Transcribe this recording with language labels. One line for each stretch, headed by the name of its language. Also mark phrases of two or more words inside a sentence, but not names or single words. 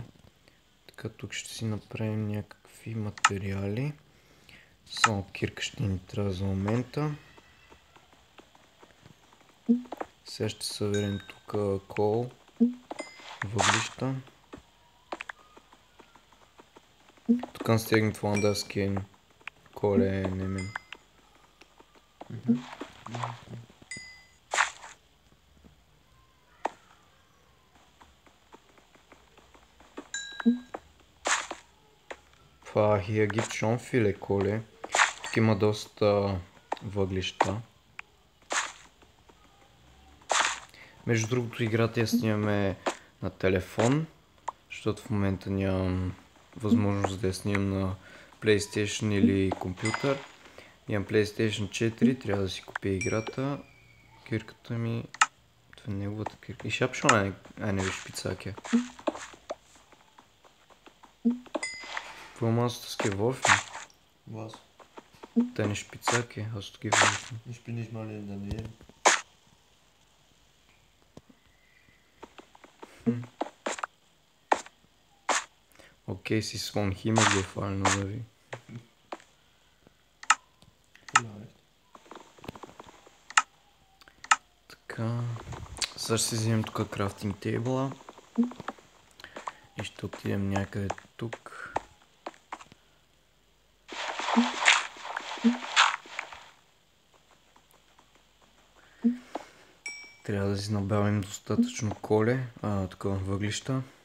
Bulgarian: Така, тук ще си направим някакви материали. Само кирка ще ни трябва за момента. Сега ще съберем тук кол, въглища.
German: Тук kan steg woanders gehen. Kohle nehmen. Hier gibt es schon viele Kohle.
Bulgarian: Тук има доста въглища. Между другото, играта я снимаме на телефон, защото в момента нямам възможност да я снимам на PlayStation или компютър. Имам PlayStation 4, трябва да си купя играта. Кирката ми... Това е неговата кирка.
German: Ich hab schon eine Spitzhacke. Warum hast du das geworfen? Was? Deine Spitzhacke hast du geworfen. Ich bin nicht mal in der Nähe. Okay, sie ist vom Himmel gefallen, oder wie? Vielleicht.
Bulgarian: Така, сега ще си вземем тук
English: crafting table
Bulgarian: и ще отидем някъде тук. Трябва да си набавим достатъчно коле, такова въглища.